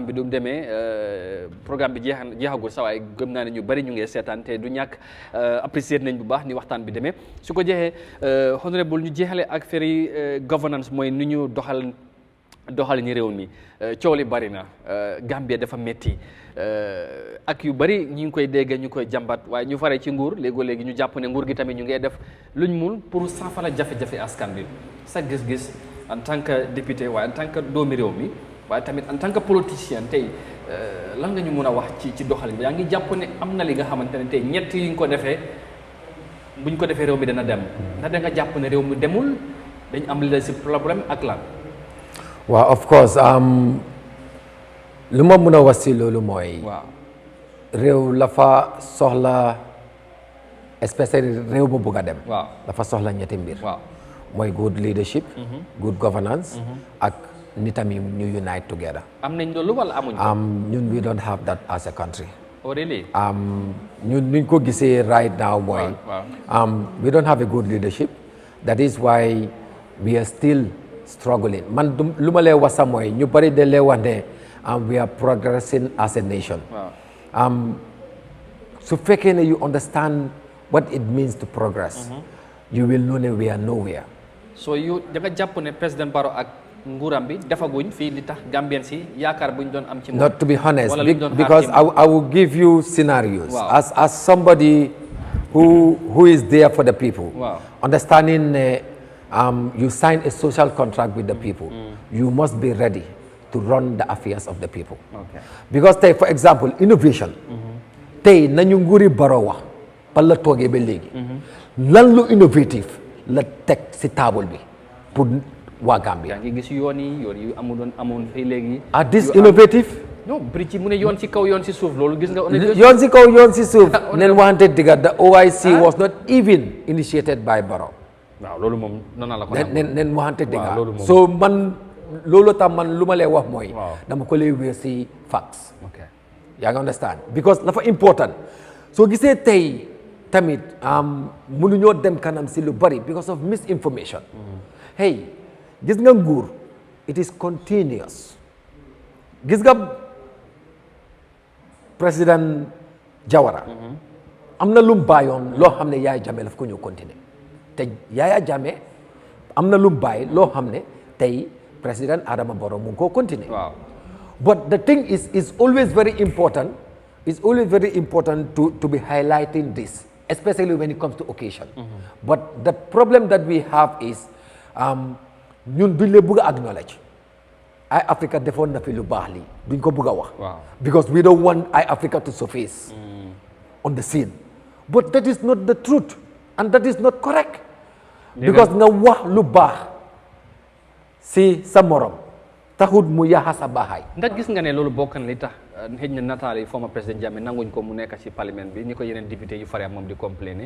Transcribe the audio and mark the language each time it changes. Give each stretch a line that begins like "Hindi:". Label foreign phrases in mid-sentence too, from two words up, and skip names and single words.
Wolof: bi du mu demee programme bi jeexagul sa waaye gëm naa ne ñu bari ñu ngi seetaan te du ñàkk apprécier nañ bu baax ni waxtaan bi demee su ko jeexee honorable ñu jeexale ak feri governance mooy ni ñu doxal ñi réew mi coow li bari na Gambia dafa metti ak yu bari ñu ngi koy dégg ñu koy jàmbat waaye ñu faree ci nguur léegi ñu jàpp ne nguur gi tamit ñu ngay def luñ mun pour saafara jafe-jafe askan bi sa gis-gis
French: en tant que
Wolof: député waaye
French: en tant que
Wolof: doomi réew mi waaye tamit
French: en tant que
Wolof: politicien tey lan nga ñu mun a wax ci doxalin bi yaa ngi jàpp ne am na li nga xamante ne tey ñett yi nga ko defee buñ ko defee réew mi dana dem ndax da nga jàpp ne réew mi demul dañ am leadership problème ak lan. waaw
English: of course
Wolof: lu ma mën a wax si loolu mooy. waaw réew la fa soxla especially réew bu bugg a dem. waaw dafa soxla ñetti mbir. waaw
English: mooy good leadership. good governance.
Wolof: ak nitam yi ñu
English: unite together.
Wolof: am nañ loolu wala amuñ ko.
English: ñun we don't have that as a country. oh really.
Wolof: ñun nuñ ko gisee
English: right now
Wolof: mooy.
English: we don't have a good leadership. that is why we are still struggling
Wolof: man lu ma lay wax sax mooy ñu bari de lay wax ne
English: we are progressing as a nation.
Wolof: su fekkee ne
English: you understand what it means to progress. you will know ne we are nowhere.
Wolof: so you da nga jàpp ne président Barrow ak nguuram bi defaguñ fii li tax Gambien si yaakaar buñ doon am ci moom.
English: not to be honest because I will give you scenarios. as somebody who is there for the people. Understanding you sign a social contract with the people. You must be ready to run the affairs of the people. Because tey for example innovation.
Wolof: tey nañu nguuri Barrow wax ba la toogee ba léegi. lan lu innovative la teg si table bi pour waa Gambia. yaa ngi gis yoon yu amoon fii léegi.
English: are this innovative.
Wolof: non bridge mu ne yoon si kaw yoon si suuf loolu gis nga. yoon si kaw yoon si suuf. neen waxante digga
English: the OIC was not even initiated by Barrow.
Wolof: waaw loolu moom nan la ko. neen waxante digga so man loolu tam man lu ma lay wax mooy. dama ko lay wéer si facts. yaa ngi understand because dafa important soo gisee tey tamit mënuñoo dem kanam si lu bari
English: because of misinformation.
Wolof: hey gis nga nguur
English: it is continuous.
Wolof: gis nga président Jawara. am na lu mu bàyyoon loo xam ne Yahya Jammeh daf ko ñëw continuer te Yahya Jammeh am na lu mu bàyyi loo xam ne tey président Adama Barrow mu ngi koo continuer.
English: But the thing is always very important. It's always very important to be highlighting this, especially when it comes to occasion. But the problem that we have is
Wolof: ñun duñ le bëgg acknowledge Eyeafrica defoon na fi lu baax lii duñ ko bëgg wax
English: because we don't want Eyeafrica to surface on the scene but that is not the truth and that is not correct because
Wolof: nga wax lu baax si sa morom taxut mu yaxa sa baaxaay ndax gis nga ne loolu bokk na li tax xëj na nataali former président Jammeh nanguñ ko mu nekk ci parlement bi ni ko yeneen député yu fare moom di complainer